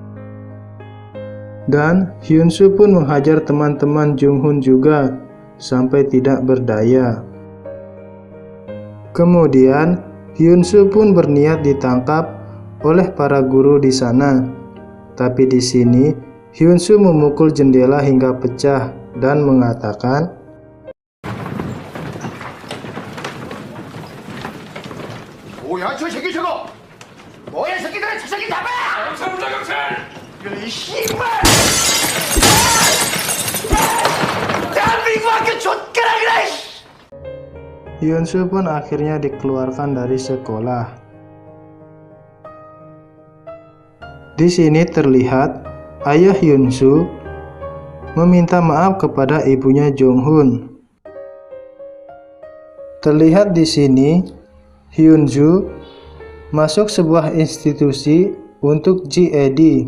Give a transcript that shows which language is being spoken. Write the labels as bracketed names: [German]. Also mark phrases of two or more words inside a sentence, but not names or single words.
[Indonesian] Dan Hyunsu pun menghajar teman-teman Jung-hoon juga sampai tidak berdaya. Kemudian Hyunsu pun berniat ditangkap oleh para guru di sana. Tapi di sini Hyunsu memukul jendela hingga pecah dan mengatakan, [Korean] 뭐야 저 새끼 저거! 뭐야 새끼들아 저 새끼 잡아! 경찰 불러 경찰! 이 씨발! 대한민국 학교 족가라그라! [Indonesian] Hyunsu pun akhirnya dikeluarkan dari sekolah. Di sini terlihat ayah Hyunsu meminta maaf kepada ibunya Jung-hoon. Terlihat di sini Hyunju masuk sebuah institusi untuk GED.